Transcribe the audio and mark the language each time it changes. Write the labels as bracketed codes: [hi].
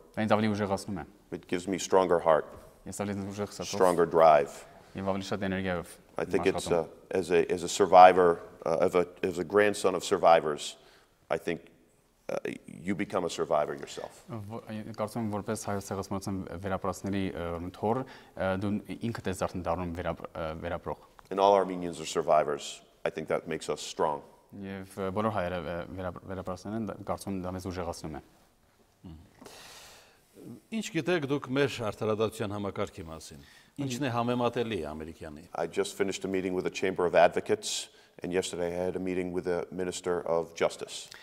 [hy] Ինձ ավելի ուժեղացնում է։ [en] It gives me stronger heart. [hy] Ես ավելի ուժեղ սրտով։ [en] Stronger drive. [hy] Եվ ավելի շատ էներգիայով։ [en] I think it's as a survivor, as a grandson of survivors, I think you become a survivor yourself. [hy] Կարծում եմ որպես հայոց ցեղասպանության վերապրածների թոռ դու ինքդ ես արդեն դառնում վերապրող։ [en] And all Armenians are survivors. I think that makes us strong. [hy] Եվ բոլոր հայերը վերապրածներն են, կարծում եմ դա մեզ ուժեղացնում է։ Ինչ գիտեք դուք մեր արդարադատության համակարգի մասին։ Ինչն է համեմատելի ամերիկյանի։ [en] I just finished a meeting with the Chamber of Advocates, and yesterday I had a meeting with the Minister of Justice.